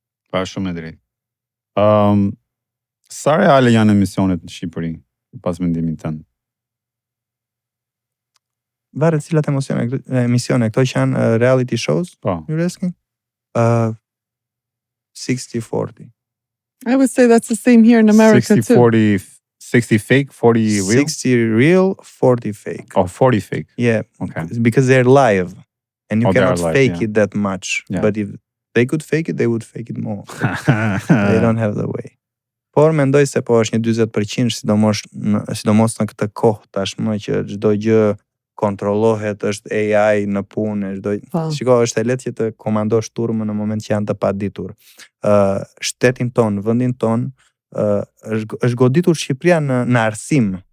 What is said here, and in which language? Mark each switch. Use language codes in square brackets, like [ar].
[sq] Pa, shumë e drejtë. Sa reale janë emisionet në Shqipëri, pas mendimin tënd? Varet cilat emisione, këto që janë reality shows, Jureski? 60-40. [en] I would say that's the same here in America 60-40, 60 fake, 40 real? 60 real, 40 fake. Oh, 40 fake. Yeah, Okay. because they're live. And you cannot live, fake it that much. Yeah. But if they could fake it, they would fake it more. They don't have the way. [sq] Por mendoj se po është një 40%, sidomos në këtë kohë tashmë që çdo gjë kontrollohet, është AI në punë, Shiko, është e lehtë që të komandosh turmën në moment që janë të paditur. Shtetin ton, vendin ton, është goditur Shqipëria në arsim.